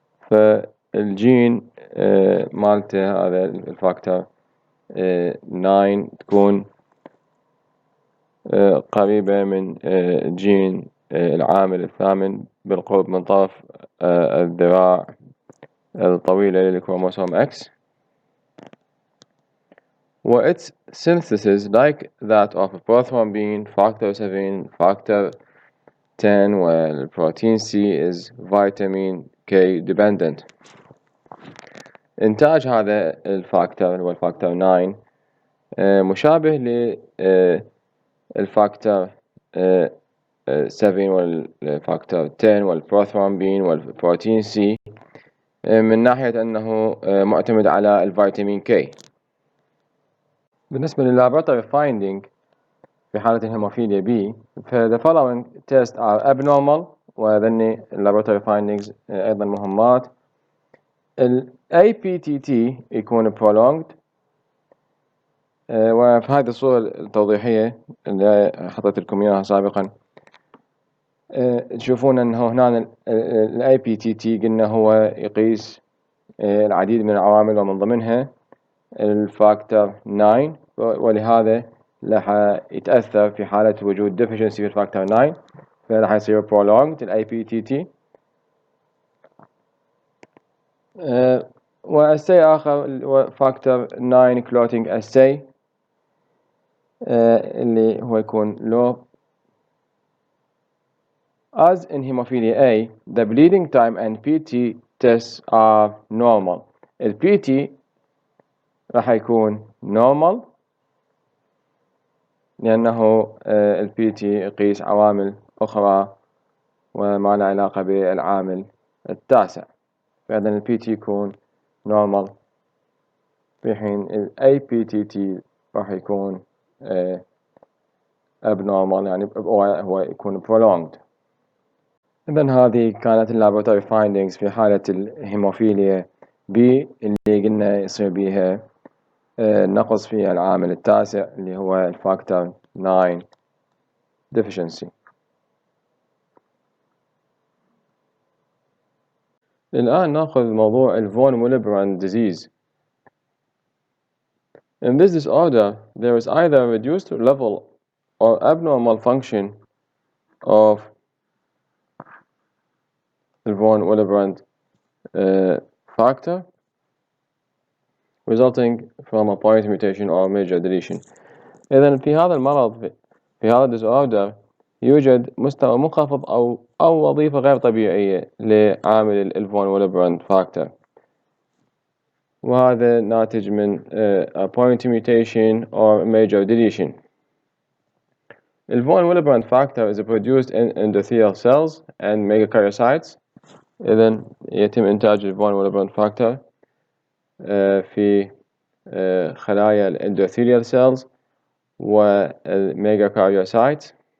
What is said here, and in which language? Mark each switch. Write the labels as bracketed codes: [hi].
[ar] فالجين مالته هذا الفاكتور 9 تكون قريبة من جين العامل الثامن بالقرب من طرف الذراع الطويلة للكروموسوم X. [en] its synthesis like that of prothrombin, factor 7, factor 10 والبروتين C is vitamin K dependent. [ar] إنتاج هذا الفاكتور هو الفاكتور 9 مشابه للفاكتور 7 والفاكتور 10 والبروثرومبين والبروتين C من ناحية أنه معتمد على الفيتامين K. بالنسبة لللابراتوري finding في حالة الهيموفيليا B [en] the following tests are abnormal [ar] وذني [en] laboratory findings [ar] أيضا مهمات. ال APTT يكون prolonged وفي هذه الصورة التوضيحية اللي حطيت لكم إياها سابقا تشوفون أنه هنا ال APTT قلنا هو يقيس العديد من العوامل ومن ضمنها الفاكتور 9 ولهذا راح يتأثر في حالة وجود deficiency في الفاكتور 9 فراح يصير prolonged ال APTT. وأساي آخر هو فاكتور 9 clotting assay اللي هو يكون low. [en] As in hemophilia A, the bleeding time and PT tests are normal. [ar] ال PT راح يكون normal لأنه ال PT يقيس عوامل أخرى وما له علاقة بالعامل التاسع، فإذا ال PT يكون normal في حين ال APTT راح يكون abnormal يعني هو يكون prolonged. إذن هذه كانت اللابوراتوري findings في حالة الهيموفيليا B اللي قلنا يصير بيها نقص في العامل التاسع اللي هو الفاكتور 9 deficiency. الآن نأخذ موضوع الفون Willebrand disease. [en] In this disorder, there is either a reduced level or abnormal function of the von Willebrand factor resulting from a point mutation or major deletion. [ar] إذن في هذا المرض في هذا disorder يوجد مستوى منخفض أو وظيفة غير طبيعية لعامل الفون Willebrand factor وهذا ناتج من [en] a point mutation or major deletion. The von Willebrand factor is produced in endothelial cells and megakaryocytes. [ar] إذن يتم إنتاج الفون Willebrand factor في خلايا الانdothelial cells والmegakaryocytes.